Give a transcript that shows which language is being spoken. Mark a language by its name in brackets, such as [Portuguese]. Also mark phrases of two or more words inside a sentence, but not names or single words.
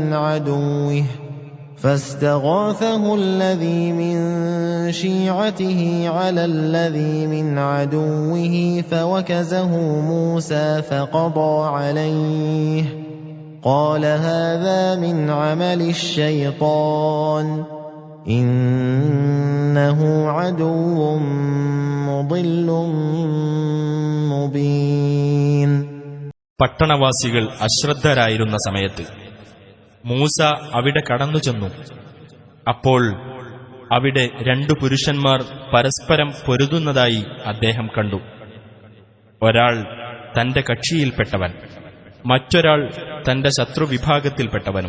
[Arabic] عدوه فاستغاثه الذي من شيعته على الذي من عدوه فوكزه موسى فقضى عليه قال هذا من عمل الشيطان إنه عدو مضل مبين. [Malayalam] പട്ടണവാസികൾ അശ്രദ്ധരായിരുന്ന സമയത്ത് മൂസ അവിടെ കടന്നു ചെന്നു. അപ്പോൾ അവിടെ രണ്ടു പുരുഷന്മാർ പരസ്പരം പൊരുതുന്നതായി അദ്ദേഹം കണ്ടു. ഒരാൾ തന്റെ കക്ഷിയിൽപ്പെട്ടവൻ, മറ്റൊരാൾ തന്റെ ശത്രുവിഭാഗത്തിൽപ്പെട്ടവനും.